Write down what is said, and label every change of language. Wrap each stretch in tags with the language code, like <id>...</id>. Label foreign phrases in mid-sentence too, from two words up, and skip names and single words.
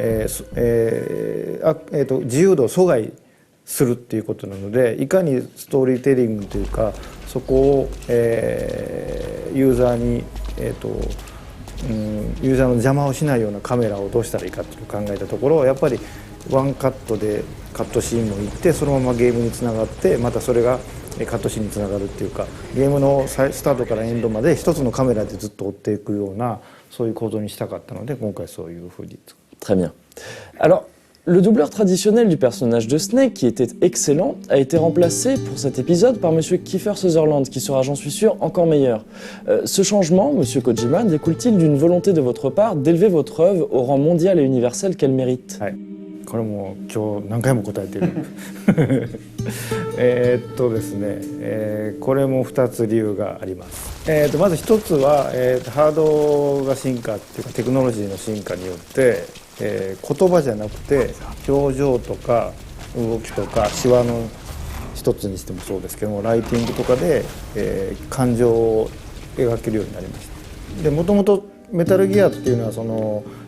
<ja>自由度を阻害するっていうことなので、いかにストーリーテリングというかそこを、ユーザーに、ユーザーの邪魔をしないようなカメラをどうしたらいいかっていうのを考えたところ、やっぱりワンカットでカットシーンもいってそのままゲームにつながってまたそれがカットシーンにつながるっていうか、ゲームのスタートからエンドまで一つのカメラでずっと追っていくようなそういう構造にしたかったので今回そういうふうに。</ja> <fr>Très bien. Alors, le doubleur traditionnel du personnage de Snake, qui était excellent, a été remplacé pour cet épisode par Monsieur Kiefer Sutherland, qui sera, j'en suis sûr, encore meilleur. Ce changement, Monsieur Kojima, découle-t-il d'une volonté de votre part d'élever votre œuvre au rang mondial et universel qu'elle mérite?</fr> <ja>これも今日何回も答えてるですね、これも2つ理由があります。まず1つは、ハードが進化っていうかテクノロジーの進化によって、言葉じゃなくて表情とか動きとかシワの一つにしてもそうですけどもライティングとかで、感情を描けるようになりました。でもともとメタルギアっていうのはその</ja>